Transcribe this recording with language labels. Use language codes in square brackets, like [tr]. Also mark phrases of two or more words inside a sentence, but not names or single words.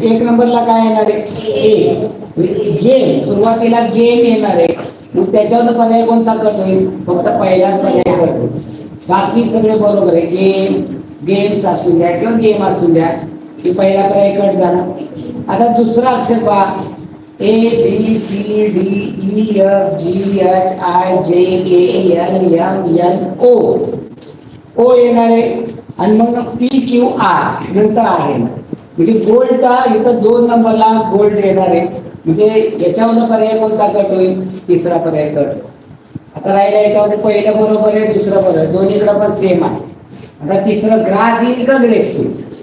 [mr] एक नंबरला काय येणार आहे? A। गेम, सुरुवातीला गेम येणार आहे, मग त्याच्यावर पर्याय कोणता कट होईल? फक्त पहिलाच पर्याय कट होईल, बाकी सगळे बरोबर आहे। गेम, गेम्स असू द्या किंवा गेम असू द्या, की पहिला पर्याय कट झाला। आता दुसरा अक्षर पहा, [en] A B C D E F G H I J K L M N O। [mr] O येणार आहे आणि मग [en] P Q R [mr] नंतर आहे, म्हणजे गोल्डचा इथं 2 नंबरला गोल्ड येणार आहे, म्हणजे याच्यावर पर्याय कोणता कट होईल? तिसरा पर्याय कट। आता राहिला याच्यामध्ये पहिलं बरोबर आहे, दुसरं बरोबर आहे, दोन्हीकडे पण सेम आहे। आता तिसरं ग्रास येईल का ग्रेप्स येईल?